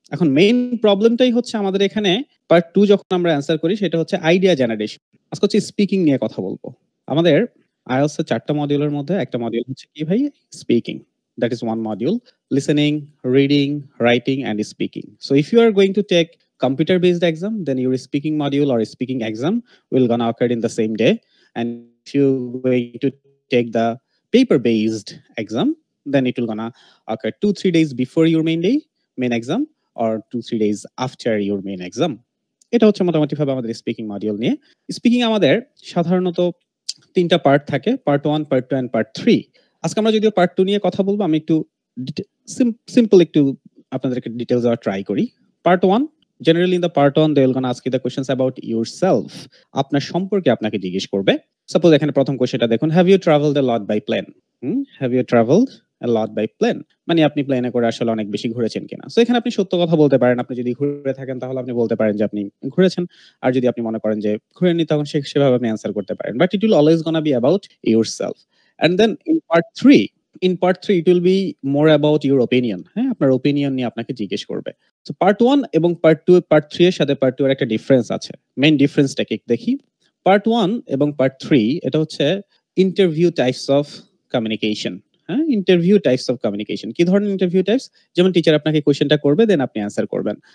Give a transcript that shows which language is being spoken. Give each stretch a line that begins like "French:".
Bangla: এখন মেইন প্রবলেমটাই হচ্ছে আমাদের এখানে পার্ট 2 যখন আমরা অ্যান্সার করি সেটা হচ্ছে আইডিয়া জেনারেশন। আজকে হচ্ছে স্পিকিং নিয়ে কথা বলবো। আমাদের IELTS এর 4 টা মডিউলের মধ্যে একটা মডিউল হচ্ছে কি ভাই?
English: Speaking. That is one module. Listening, reading, writing and speaking. So if you are going to take computer based exam, then your speaking module or speaking exam will gonna occur in the same day. And if you're going to take the paper based exam, then it will gonna occur 2-3 days before your main exam or 2-3 days after your main exam.
Bangla: এটা হচ্ছে মোটামুটি ভাবে আমাদের speaking module নিয়ে। Speaking আমাদের সাধারণত 3টা part থাকে, পার্ট 1, পার্ট 2 এন্ড পার্ট 3। আজকে আমরা যদিও পার্ট 2 নিয়ে কথা বলবো, আমি একটু সিম্পল একটু আপনাদেরকে ডিটেইলস দেওয়ার ট্রাই করি।
English: Part 1, generally in the part 1 they will gonna ask you the questions about yourself.
Bangla: আপনার সম্পর্কে আপনাকে জিজ্ঞেস করবে। সাপোজ এখানে প্রথম কোশ্চেনটা দেখুন,
English: have you traveled a lot by plane? Have you traveled a lot by plane?
Bangla: মানে আপনি প্লেনে করে আসলে অনেক বেশি ঘুরেছেন কিনা। সো এখানে আপনি সত্য কথা বলতে পারেন। আপনি যদি ঘুরে থাকেন তাহলে আপনি বলতে পারেন যে আপনি ঘুরেছেন। আর যদি আপনি মনে করেন যে ঘুরেননি তখন সেভাবে আপনি অ্যান্সার করতে পারেন।
English: But it will always gonna be about yourself. And then in part 3 it will be more about your opinion.
Bangla: হ্যাঁ, আপনার ওপিনিয়ন নিয়ে আপনাকে জিজ্ঞেস করবে। সো পার্ট 1 এবং পার্ট 3 এর সাথে পার্ট 2 এর একটা ডিফারেন্স আছে। মেইন ডিফারেন্সটা কি দেখি। পার্ট 1 এবং পার্ট 3 এটা হচ্ছে ইন্টারভিউ টাইপস অফ কমিউনিকেশন। হ্যাঁ, ইন্টারভিউ টাইপস অফ কমিউনিকেশন। কি ধরনের ইন্টারভিউ টাইপস? যেমন টিচার আপনাকে কোশ্চেনটা করবে, দেন আপনি অ্যান্সার করবেন।